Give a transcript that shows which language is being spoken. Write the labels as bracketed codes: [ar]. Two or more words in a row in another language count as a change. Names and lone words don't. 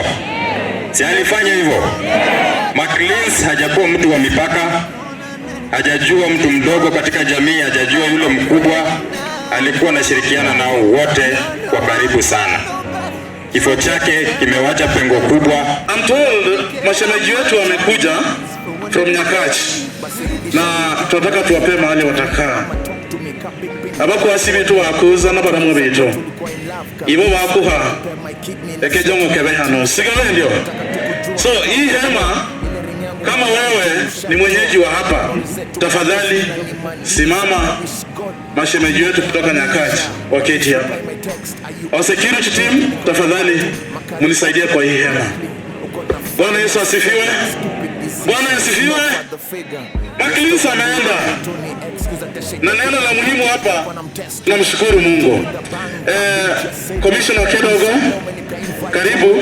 [sw] Si alifanya hivyo? Macleans hajakuwa mtu wa mipaka, hajajua mtu mdogo katika jamii, hajajua yule mkubwa. Alikuwa anashirikiana nao wote kwa karibu sana. Kifo chake kimewacha pengo kubwa. [en] I'm told [sw] mashemeji wetu wamekuja from Nyakach na tunataka tuwape mahali watakaa. [luy] Abako asibi tu wakuza na baramu beto. Ibo wakuha ekejo mukebe hano. [sw] Sigawe ndio. So hii hema, kama wewe ni mwenyeji wa hapa, tafadhali simama. Mashemeji wetu kutoka Nyakach waketi hapa. [en] Our security team, [sw] tafadhali munisaidie kwa hii hema. Bwana Yesu asifiwe. Bwana asifiwe. Macleans anaenda. Na neno la muhimu hapa, tunamshukuru Mungu. Commissioner Kedogo, karibu.